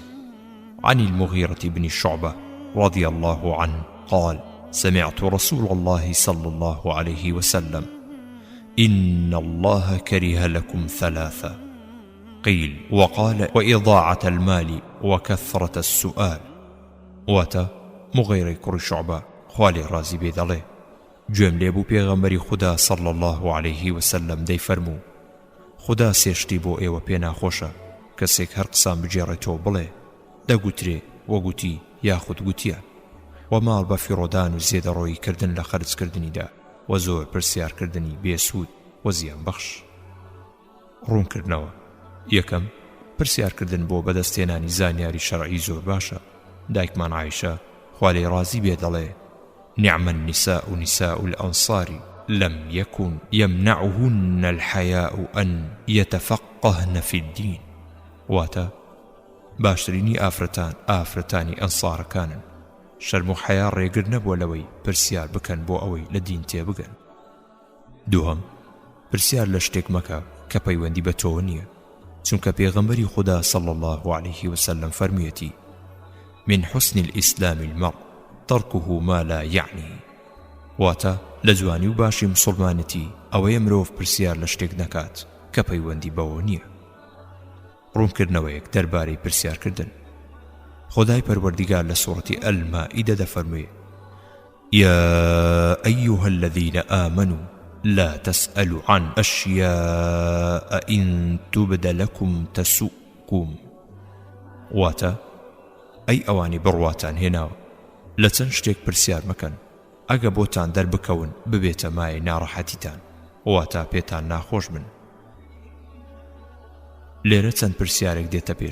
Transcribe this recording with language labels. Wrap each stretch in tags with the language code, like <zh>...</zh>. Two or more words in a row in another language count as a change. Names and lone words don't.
<ar>عن المغيرة بن شعبة رضي الله عنه قال: سمعت رسول الله صلى الله عليه وسلم: إن الله كره لكم ثلاثة. قيل: وقال: وإضاعة المال وكثرة السؤال.</ar> <ckb>واتا مغيرة كر شعبة خوالي رازي بيدالي جوم لێبوو پێغەمبەری خوددا</ckb> <ar>صلى الله عليه وسلم</ar> <ckb>دەی فەرموو: خوددا سێشتی بۆ ئێوە پێ ناخۆشە کەسێک هەر قسان بجێڕێتەوە بڵێ دەگوترێ وەگوتی یاخود گوتیە، و ماڵ بە فیڕۆدان و زێدەڕۆیی کردن لە خەرجکردنیدا و زۆر پرسیارکردنی بێسوود و زیان بەخش. ڕوونکردنەوە: یەکەم، پرسیارکردن بۆ بەدەستێنانی زانیاری شەرعی زۆر باشە. دایکمان عایشە خوا لێی ڕازی بێ دەڵێ:</ckb> <ar>نعم النساء نساء الأنصار لم يكن يمنعهن الحياء أن يتفقهن في الدين.</ar> <ckb>واتا باشترینی ئافرەتانی ئەنسارەکانن، شەرم و حەیا ڕێگر نەبووە لەوەی پرسیار بکەن بۆ ئەوەی لە دین تێبگەن. دووهەم، پرسیار لە شتێک مەکە کە پەیوەندی بە تۆ نییە، چونکە پێغەمبەری خوددا</ckb> <ar>صلى الله عليه وسلم</ar> <ckb>فەرموویەتی:</ckb> <ar>من حسن الإسلام المرء تركه ما لا يعنيه.</ar> <ckb>واتە لە جوانی و باشی مسلمانەتی ئەوەیە مرۆڤ پرسیار لە شتێک نەکات کە پەیوەندی بەوە نییە. ڕوونکردنەوەیەک دەربارەی پرسیارکردن. خدای پەروەردیگار لە سوورەتی ئەلمائیدە دەفەرموێ:</ckb> <ar>يا أيها الذين آمنوا لا تسألوا عن أشياء إن تبد لكم تسؤكم.</ar> <ckb>واتە ئەی ئەوانی بڕواتان هێناوە لە چەند شتێک پرسیار مەکەن ئەگە بۆتان دەربکەون ببێتە مای ناڕەحەتیتان واتە پێتان ناخۆش بن. لێرە چەند پرسیارێک دێتە پێش.</ckb>